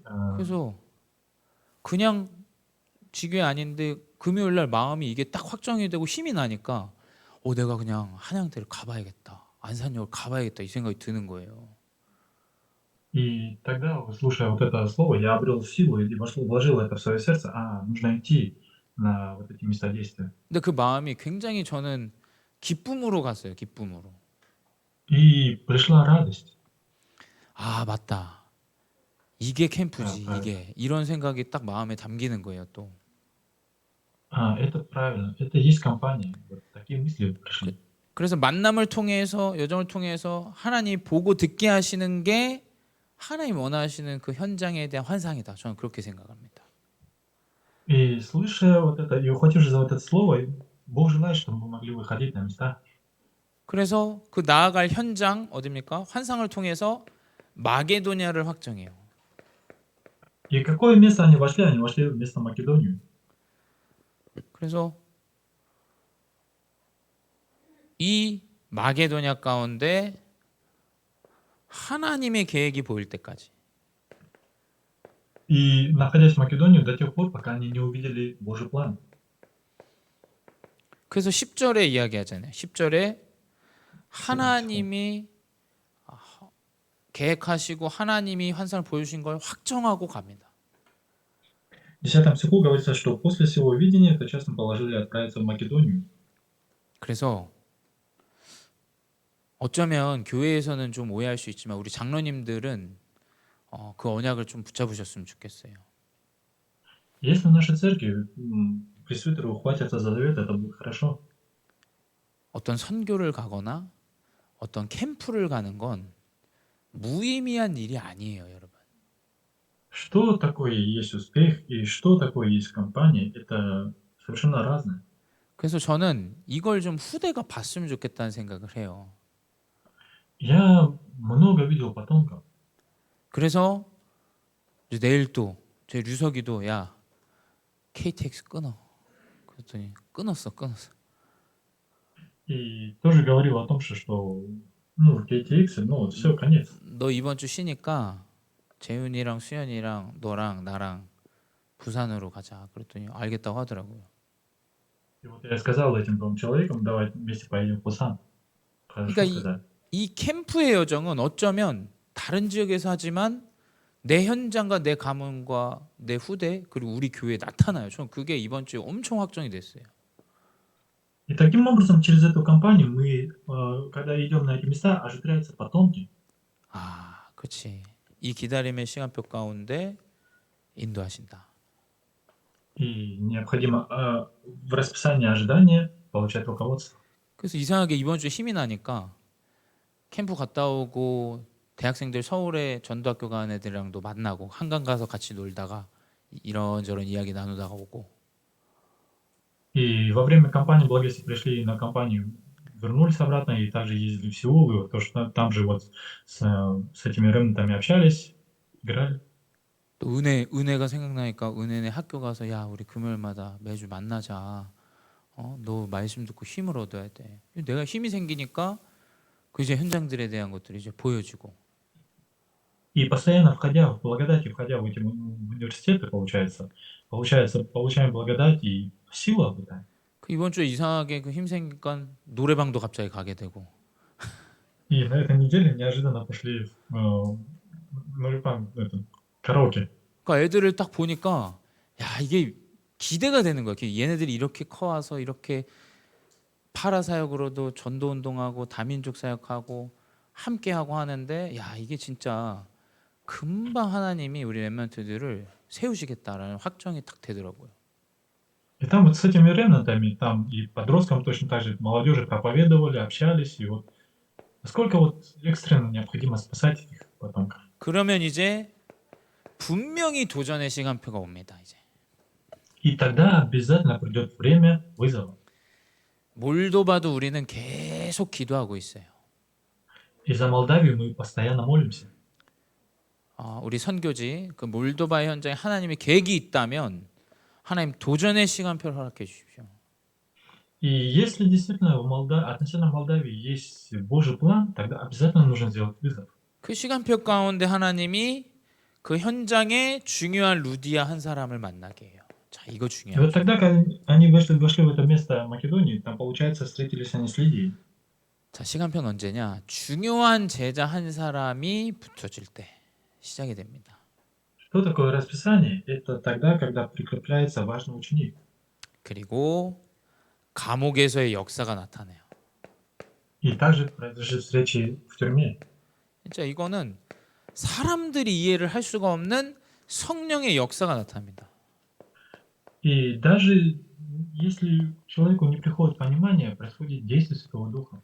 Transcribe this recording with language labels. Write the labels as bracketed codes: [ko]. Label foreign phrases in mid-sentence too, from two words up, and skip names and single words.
[ko] 그래서 그냥 지교회 아닌데 금요일 날 마음이 이게 딱 확정이 되고 힘이 나니까 내가 그냥 한양대를 가봐야겠다. 안산역을 가봐야겠다. 이 생각이 드는 거예요. [ru] И тогда, слушая вот это слово, я обрел силу и вложил это в свое сердце. Нужно идти на вот эти места действия. [ko] 근데 그 마음이 굉장히 저는 기쁨으로 갔어요. 기쁨으로. [ru] И пришла радость. [ko] 아, 맞다. 이게 캠프지. 아, 이게 이런 생각이 딱 마음에 담기는 거예요, 또. [ru] Это правильно. Это есть компания. Вот такие мысли пришли. [ko] 그래서 만남을 통해서 여정을 통해서 하나님 보고 듣게 하시는 게 하나님 원하시는 그 현장에 대한 환상이다. 저는 그렇게 생각합니다. [ru] И слыша вот это, и ухватившись за вот это слово, Бог желает, чтобы мы могли выходить на места. [ko] 그래서 그 나아갈 현장 어디입니까? 환상을 통해서 마게도냐를 확정해요. [ru] И какое место они вошли? Они вошли в место Македонию. [ko] 그래서 이 마게도냐 가운데 하나님의 계획이 보일 때까지. [ru] И находясь в Македонии до тех пор, пока они не увидели Божий план. [ko] 그래서 10절에 이야기하잖아요. 10절에 하나님이 계획하시고 하나님이 환상을 보여주신 걸 확정하고 갑니다. [ru] В 10 стиху говорится, что после всего видения тотчас мы положили отправиться в Македонию. [ko] 그래서 어쩌면 교회에서는 좀 오해할 수 있지만 우리 장로님들은 그 언약을 좀 붙잡으셨으면 좋겠어요. [ru] Если в нашей церкви пресвитеры ухватятся за завет, это будет хорошо. [ko] 어떤 선교를 가거나 어떤 캠프를 가는 건 무의미한 일이 아니에요, 여러분. [ru] Что такое есть успех и что такое есть компания, это совершенно разное. [ko] 그래서 저는 이걸 좀 후대가 봤으면 좋겠다는 생각을 해요. [ru] Я много видел потомков. [ko] 그래서 이제 내일 또 제 류석이도 야 KTX 끊어. 그랬더니 끊었어. [ru] И тоже говорил о том, что KTX, вот все, конец. [ko] 너 이번 주 쉬니까 재윤이랑 수연이랑 너랑 나랑 부산으로 가자. 그랬더니 알겠다고 하더라고요. [ru] И вот я сказал этим двум человекам, давай вместе поедем в Пусан. Хорошо [ko] 그러니까 [ru] сказали. [ko] 이 캠프의 여정은 어쩌면 다른 지역에서 하지만 내 현장과 내 가문과 내 후대 그리고 우리 교회에 나타나요. 저는 그게 이번 주에 엄청 확정이 됐어요. [ru] И таким образом, через эту кампанию мы, когда идем на эти места, оживляются потомки. [ko] 아, 그렇지. 이 기다림의 시간표 가운데 인도하신다. [ru] И необходимо в расписании ожидания получать руководство. [ko] 그래서 이상하게 이번 주에 힘이 나니까 캠프 갔다 오고 대학생들 서울에 전도학교 가는 애들이랑도 만나고 한강 가서 같이 놀다가 이런저런 이야기 나누다가 오고. [ru] И во время кампании «Благо», если пришли на кампанию, вернулись обратно и также ездили в Сеул, и вот то, что там же вот с этими ремнантами общались, играли. [ko] 또 은혜가 생각나니까 은혜네 학교 가서 야 우리 금요일마다 매주 만나자. 너 말씀 듣고 힘을 얻어야 돼. 내가 힘이 생기니까 그 이제 현장들에 대한 것들이 이제 보여지고. [ru] И постоянно входя в благодать и входя в эти университеты, получаем благодать и силу обретаем. [ko] 그 이번 주에 이상하게 그 힘 생기니까 노래방도 갑자기 가게 되고. [ru] И на этой неделе неожиданно пошли караоке. [ko] 그러니까 애들을 딱 보니까 야 이게 기대가 되는 거야. 얘네들이 이렇게 커와서 이렇게 파라 사역으로도 전도 운동하고 다민족 사역하고 함께 하고 하는데 야 이게 진짜 금방 하나님이 우리 렘넌트들을 세우시겠다라는 확정이 딱 되더라고요. [ru] И там вот с этими ремнантами, там и подросткам точно так же, молодежи проповедовали, общались, и вот насколько вот экстренно необходимо спасать этих потомков. [ko] 그러면 이제 분명히 도전의 시간표가 옵니다. 이제 [ru] И тогда обязательно придет время вызова. [ko] 몰도바도 우리는 계속 기도하고 있어요. [ru] И за Молдавию мы постоянно молимся. [ko] 우리 선교지 그 몰도바 현장에 하나님의 계획이 있다면 하나님 도전의 시간표를 허락해 주십시오. [ru] И если действительно относительно Молдавии есть Божий план, тогда обязательно нужно сделать вызов. [ko] 그 시간표 가운데 하나님이 그 현장에 중요한 루디아 한 사람을 만나게 해요. 자, 이거 [ru] И [ko] 중요해요. [ru] вот тогда, когда они вошли в это место Македонии, там, получается, встретились они с Лидией. [ko] 자, 시간표는 언제냐? 중요한 제자 한 사람이 붙어질 때 시작이 됩니다. [ru] Что такое расписание? Это тогда, когда прикрепляется важный ученик. [ko] 그리고 감옥에서의 역사가 나타나요. [ru] И также произошли встречи в тюрьме. [ko] 진짜 이거는 사람들이 이해를 할 수가 없는 성령의 역사가 나타납니다. [ru] И даже если человеку не приходит понимание, происходит действие Святого Духа.